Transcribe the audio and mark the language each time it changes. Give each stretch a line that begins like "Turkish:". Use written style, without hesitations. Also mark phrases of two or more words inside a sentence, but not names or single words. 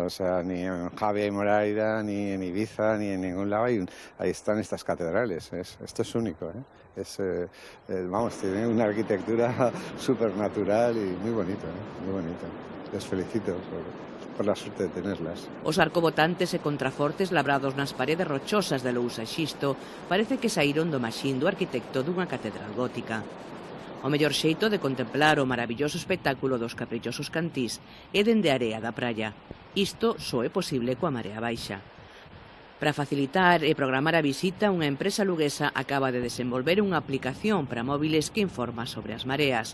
Spanish: O sea, ni en Javier y Moraira, ni en Ibiza, ni en ningún lado. Ahí están estas catedrales. Esto es único, ¿eh? Vamos, tiene una arquitectura supernatural y muy bonito, ¿eh? Muy bonito. Les felicito por la suerte de tenerlas.
Galician: Os arcobotantes e contrafortes labrados nas paredes rochosas de lousa e xisto parece que saíron do maxín do arquitecto dunha catedral gótica. O mellor xeito de contemplar o maravilloso espectáculo dos caprichosos cantís é dende a area da praia. Isto só é posible coa marea baixa. Para facilitar e programar a visita, unha empresa luguesa acaba de desenvolver unha aplicación para móviles que informa sobre as mareas.